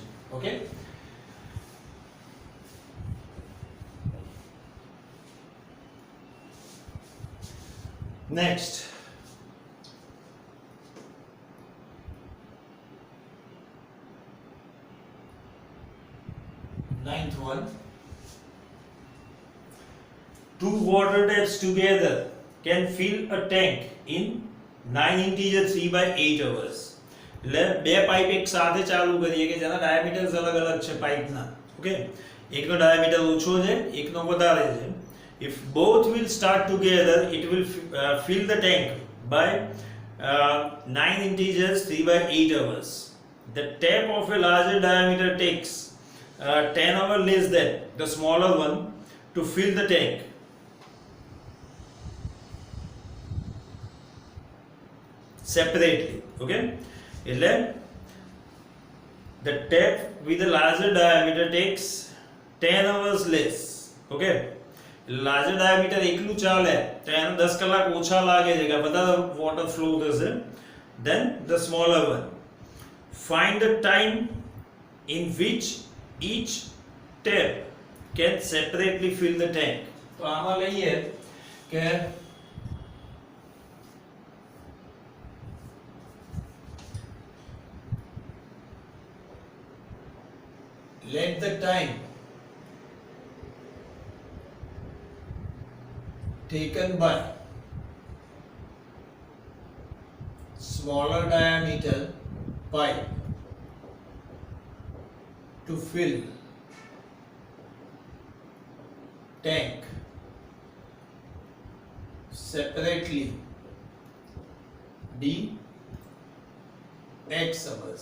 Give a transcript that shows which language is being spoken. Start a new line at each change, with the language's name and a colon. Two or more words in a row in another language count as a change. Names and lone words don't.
English: Okay. Next, ninth one. Two water taps together can fill a tank in 9 integer 3/8 hours.
Gujarati: એટલે બે પાઇપ એક સાથે ચાલુ કરીએ કે જેના ડાયામીટર્સ અલગ-અલગ છે પાઇપના. ઓકે, એકનો ડાયામીટર ઓછો છે, એકનો વધારે છે.
English: If both will start together, it will fill the tank by 9 integers 3/8 hours. The tap of a larger diameter takes 10 hours less than the smaller one to fill the tank. Separately, okay? The tap with a larger diameter takes 10 hours less, okay? Larger diameter
Gujarati: એકલું ચાલે તો એને 10 કલાક ઓછા લાગે છે કે બધા
English: water flow
Gujarati: થશે
English: then the smaller one. Find the time in which each tap can separately fill the tank.
Gujarati: તો આમાં લઈએ કે
English: let the time taken by smaller diameter pipe to fill tank separately be x hours.